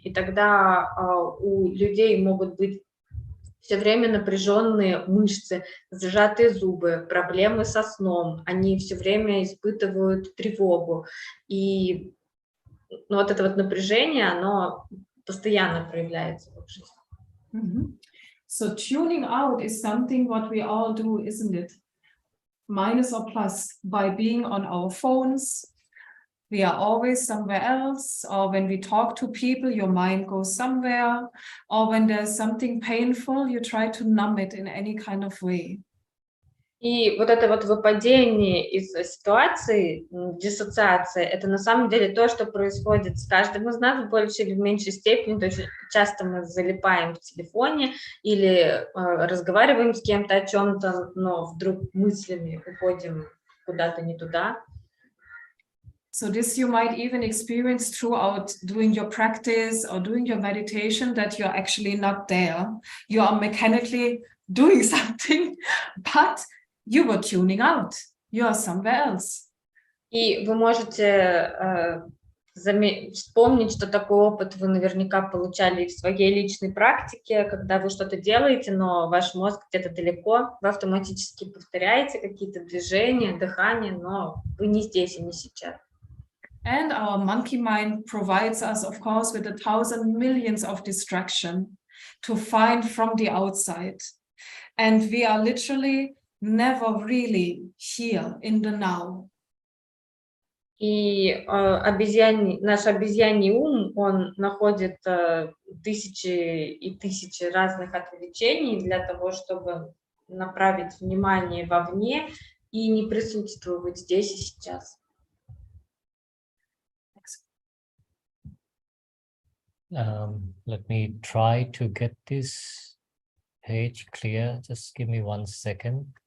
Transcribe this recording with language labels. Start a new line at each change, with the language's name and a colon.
Russian: И тогда у людей могут быть все время напряженные мышцы, сжатые зубы, проблемы со сном, они все время испытывают тревогу. И ну, вот это вот напряжение, оно постоянно проявляется в их жизни. Mm-hmm.
English: So tuning out is something what we all do, isn't it? Minus or plus, by being on our phones, we are always somewhere else, or when we talk to people, your mind goes somewhere, or when there's something painful, you try to numb it in any kind of way.
Russian: И вот это вот выпадение из ситуации, диссоциация, это на самом деле то, что происходит с каждым из нас в большей или в меньшей степени. То есть часто мы залипаем в телефоне или разговариваем с кем-то о чем-то, но вдруг мыслями уходим куда-то не туда.
English: So this you might even experience throughout doing your practice or doing your meditation, that you're actually not there. You are mechanically doing something, but you were tuning out. You are somewhere else.
Russian: И вы можете вспомнить, что такой опыт вы наверняка получали в своей личной практике, когда вы что-то делаете, но ваш мозг где-то далеко, вы автоматически повторяете какие-то движения, дыхание, но вы не здесь и не сейчас.
English: And our monkey mind provides us, of course, with 1,000 millions of distraction to find from the outside. And we are literally never really here in the now.
Russian: И наш обезьяний ум, он находит тысячи и тысячи разных отвлечений для того, чтобы направить внимание вовне и не присутствовать здесь и сейчас.
English: Let me try to get this page clear. Just give me 1 second.